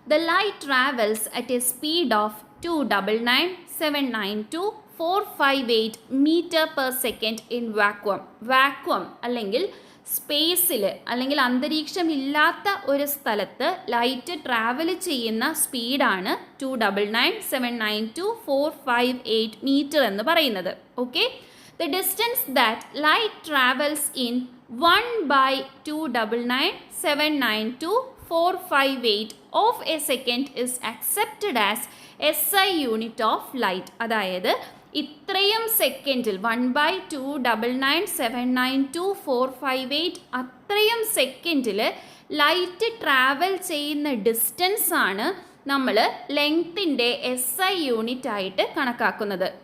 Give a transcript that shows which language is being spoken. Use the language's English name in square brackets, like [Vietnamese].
[English] The light travels at a speed of 299,792,458 metre per second in vacuum. [Malayalam] Vacuum അല്ലെങ്കിൽ സ്പേസിൽ അല്ലെങ്കിൽ അന്തരീക്ഷം ഇല്ലാത്ത ഒരു സ്ഥലത്ത് ലൈറ്റ് ട്രാവൽ ചെയ്യുന്ന സ്പീഡാണ് 299,792,458 മീറ്റർ എന്ന് പറയുന്നത്. [English] Okay, the distance that light travels in 1/299,792,458 of a second is accepted as SI unit of light. [Malayalam] അതായത് ഇത്രയും സെക്കൻഡിൽ 1/299,792,458 അത്രയും സെക്കൻഡിൽ ലൈറ്റ് ട്രാവൽ ചെയ്യുന്ന ഡിസ്റ്റൻസ് ആണ് നമ്മൾ ലെങ്ത്തിൻ്റെ SI യൂണിറ്റ് ആയിട്ട് കണക്കാക്കുന്നത്.